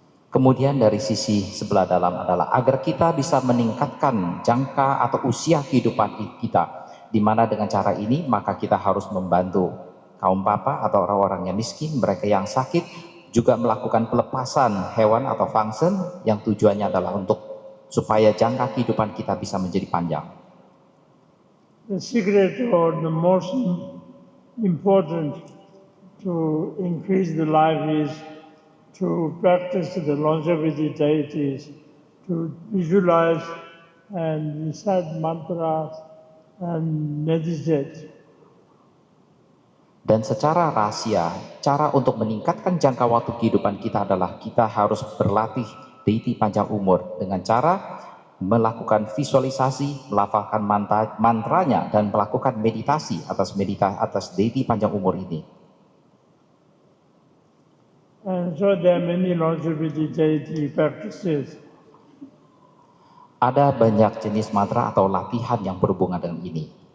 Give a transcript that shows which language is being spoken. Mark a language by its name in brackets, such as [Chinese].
[Indonesian] Kemudian dari sisi sebelah dalam adalah agar kita bisa meningkatkan jangka atau usia kehidupan kita. Di mana dengan cara ini maka kita harus membantu kaum papa atau orang-orang yang miskin, mereka yang sakit, juga melakukan pelepasan hewan atau fangsen yang tujuannya adalah untuk supaya jangka kehidupan kita bisa menjadi panjang. [English] the secret or the most important to increase the life is to practice the longevity deities, to visualize and recite mantras and meditate. [Indonesian] Dan secara rahasia, cara untuk meningkatkan jangka waktu kehidupan kita adalah kita harus berlatih deiti panjang umur dengan cara melakukan visualisasi, melafalkan mantranya, dan melakukan meditasi atas deiti panjang umur ini. [English] And so there are many longevity deity practices. [Indonesian] Ada banyak jenis mantra atau latihan yang berhubungan dengan ini.